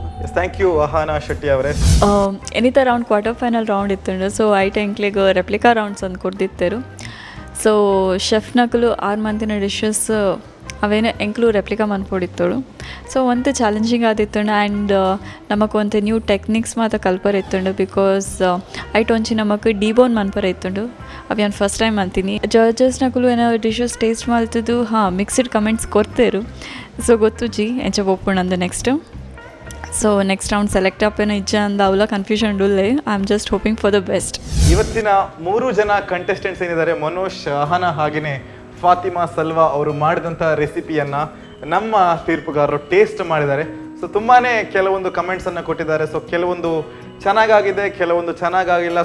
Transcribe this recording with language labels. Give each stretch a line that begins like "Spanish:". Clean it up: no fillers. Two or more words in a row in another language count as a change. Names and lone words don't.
English: Thank you
Tulu: ಅಹಾನಾ ಶೆಟ್ಟಿ ಅವರೇ. ಎನಿತ
English: round quarter final round
Tulu: ಇತ್ತಂಡು ಸೊ ಐಟ್ ಎಂಕ್ಲೆಗ್
English: replica rounds
Tulu: ಅಂತ ಕೊಡ್ದಿತ್ತರು.
English: So chef
Tulu: ನಕಲು 6 ಮಂತಿನ ಡಿಶಸ್ ಅವೇನು ಎಂಕ್ಲು ರೆಪ್ಲಿಕಾ ಮನ್ಪೊಡಿತ್ತಳು. ಸೊ ಒಂತೆ ಚಾಲೆಂಜಿಂಗ್ ಆದಿತ್ತಂಡು ಆ್ಯಂಡ್ ನಮಕ್ ಒಂತೆ
English: new techniques
Tulu: ಮಾತ ಕಲ್ಪರ್ ಇತ್ತಂಡು
English: because it
Tulu: ಒಂಚಿ ನಮಕ್ ಡಿಬೋನ್ ಮನ್ಪರ ಇತ್ತಂಡು ಅವು
English: first time
Tulu: ಅಂತೀನಿ. ಜಡ್ಜಸ್ ನಕಲು ಏನೋ
English: dishes taste
Tulu: ಮಾಡ್ತಿದ್ದು
English: mixed comments
Tulu: ಕೊಡ್ತೇರು. ಸೊ ಗೊತ್ತು ಜಿ ಎಂಚ ಒಪ್ಪುಣಂದು ನೆಕ್ಸ್ಟ್.
English: So next round select
Tulu: ಅಪ್ಪೇನೋ ಇಜ್ಜ ಅಂದ ಅವಲ ಕನ್ಫ್ಯೂಷನ್ ಉಳ್ಳೆ.
English: I am just hoping for the best.
Kannada: ಇವತ್ತಿನ 3 ಜನ ಕಂಟೆಸ್ಟೆಂಟ್ಸ್ ಏನಿದ್ದಾರೆ, ಮನೋಜ್, ಅಹಾನಾ ಹಾಗೆಯೇ ಫಾತಿಮಾ ಸಲ್ವಾ ಅವರು ಮಾಡಿದಂಥ ರೆಸಿಪಿಯನ್ನು ನಮ್ಮ ತೀರ್ಪುಗಾರರು ಟೇಸ್ಟ್ ಮಾಡಿದ್ದಾರೆ. ಸೊ ತುಂಬಾ ಕೆಲವೊಂದು ಕಮೆಂಟ್ಸನ್ನು ಕೊಟ್ಟಿದ್ದಾರೆ. ಸೊ ಕೆಲವೊಂದು ಚೆನ್ನಾಗಾಗಿದೆ, ಕೆಲವೊಂದು ಚೆನ್ನಾಗಾಗಿಲ್ಲ.